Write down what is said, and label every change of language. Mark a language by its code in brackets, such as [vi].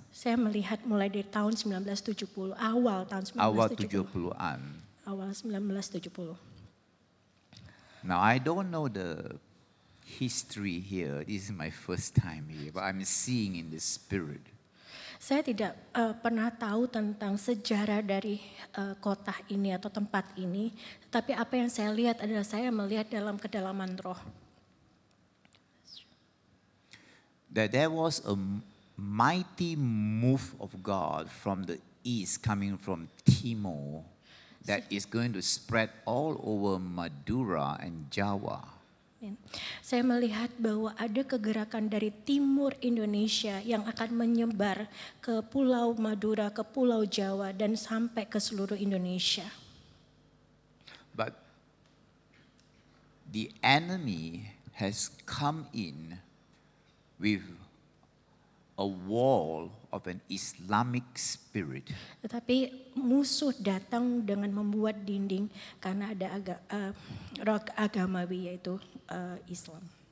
[id] Saya melihat mulai dari tahun 1970, awal tahun awal 1970. 70-an. Awal 1970. [en] Now, I don't know the history here. This is my first time here, but I'm seeing in the spirit. [id] Saya tidak pernah tahu tentang sejarah dari kota ini atau tempat ini, tetapi apa yang saya lihat adalah saya melihat dalam kedalaman roh. [en] That there was a mighty move of God from the east coming from Timor that is going to spread all over Madura and Java. [id] Saya melihat bahwa ada kegerakan dari timur Indonesia yang akan menyebar ke Pulau Madura, ke Pulau Jawa, dan sampai ke seluruh Indonesia. [en] But the enemy has come in with a wall of an Islamic spirit. [id] Tetapi musuh datang dengan membuat dinding karena ada roh agamawi yaitu Islam.